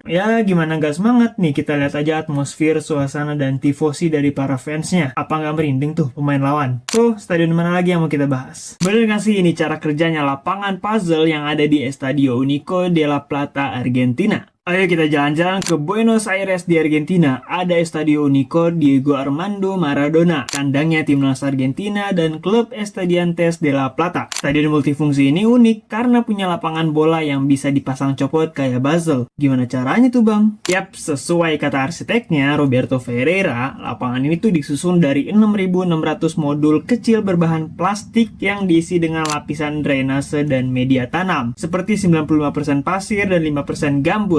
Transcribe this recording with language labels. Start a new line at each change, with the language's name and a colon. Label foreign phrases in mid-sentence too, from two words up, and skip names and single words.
Indonesian: Ya gimana gak semangat nih, kita lihat aja atmosfer, suasana, dan tifosi dari para fansnya. Apa nggak merinding tuh pemain lawan? So, stadion mana lagi yang mau kita bahas? Bener gak sih ini cara kerjanya lapangan puzzle yang ada di Estadio Único de la Plata, Argentina? Ayo kita jalan-jalan ke Buenos Aires di Argentina. Ada Estadio Único Diego Armando Maradona, kandangnya timnas Argentina dan klub Estudiantes de la Plata. Stadion multifungsi ini unik karena punya lapangan bola yang bisa dipasang copot kayak puzzle. Gimana caranya tuh bang? Yap, sesuai kata arsiteknya Roberto Ferreira, lapangan ini tuh disusun dari 6.600 modul kecil berbahan plastik yang diisi dengan lapisan drainase dan media tanam, seperti 95% pasir dan 5% gambut.